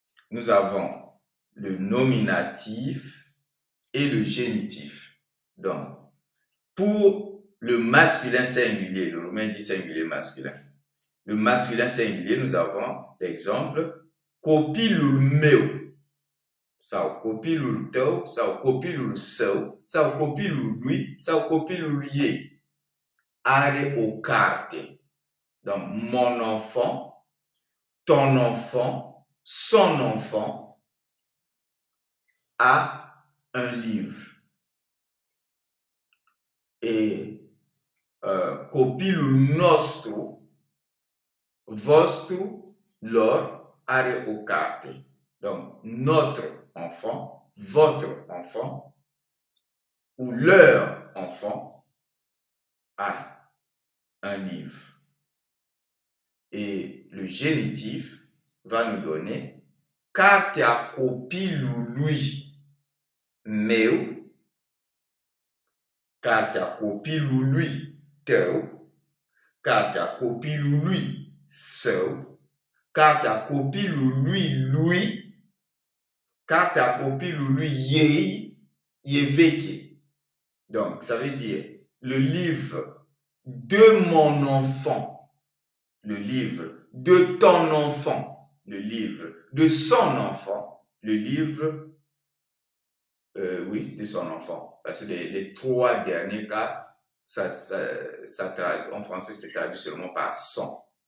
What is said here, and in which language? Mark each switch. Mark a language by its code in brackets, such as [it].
[fr] Nous avons le nominatif et le génitif. Donc, pour le masculin singulier, le romain dit singulier masculin. Le masculin singulier, nous avons l'exemple [ro] copilul meu. Sau copilul tău, sau copilul său, sau copilul lui, sau copilul ei. Are o carte. [fr] Donc, mon enfant, ton enfant, son enfant a un livre. [ro] Et copilul nostru, vostru, lor, are o carte. [fr] Donc, notre enfant, votre enfant, ou leur enfant a un livre. Et le génitif va nous donner [ro] cartea copilului meu, cartea copilului tău, cartea copilului său, cartea copilului lui, cartea copilului ei, e veche. [fr] Donc, ça veut dire le livre de mon enfant, le livre de ton enfant, le livre de son enfant, le livre, oui, de son enfant. Parce que les trois derniers cas, en français, c'est traduit seulement par son.